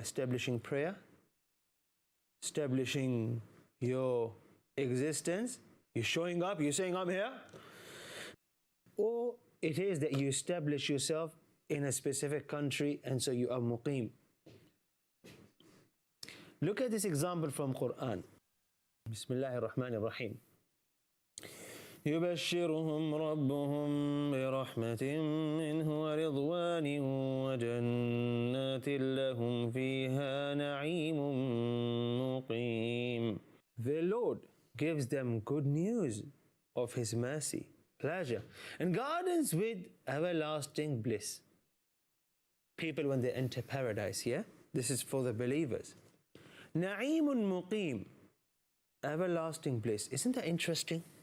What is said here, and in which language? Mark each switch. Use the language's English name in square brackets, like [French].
[English] Establishing prayer, establishing your existence. You're showing up, you're saying I'm here. Or it is that you establish yourself in a specific country and so you are muqim. Look at this example from Qur'an. Bismillahir Rahmanir Rahim. [Arabic] يبشرهم ربهم برحمة منه ورضوان وجنات لهم فيها نعيم مقيم. [English] The Lord gives them good news of His mercy, pleasure, and gardens with everlasting bliss. People when they enter paradise, yeah? This is for the believers. Na'imun muqim, everlasting bliss. Isn't that interesting?